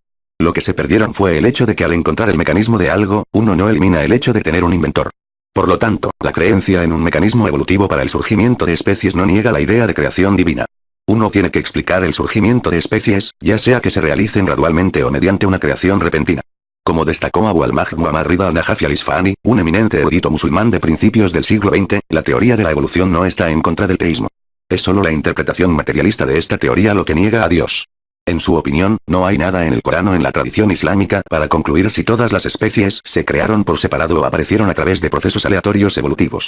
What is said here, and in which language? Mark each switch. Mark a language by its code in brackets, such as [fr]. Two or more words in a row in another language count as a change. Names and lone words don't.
[es] Lo que se perdieron fue el hecho de que al encontrar el mecanismo de algo, uno no elimina el hecho de tener un inventor. Por lo tanto, la creencia en un mecanismo evolutivo para el surgimiento de especies no niega la idea de creación divina. Uno tiene que explicar el surgimiento de especies, ya sea que se realicen gradualmente o mediante una creación repentina. Como destacó Abu al-Majd Muhammad Rida al-Najafi al-Isfahani, un eminente erudito musulmán de principios del siglo XX, la teoría de la evolución no está en contra del teísmo. Es solo la interpretación materialista de esta teoría lo que niega a Dios. En su opinión, no hay nada en el Corán o en la tradición islámica para concluir si todas las especies se crearon por separado o aparecieron a través de procesos aleatorios evolutivos.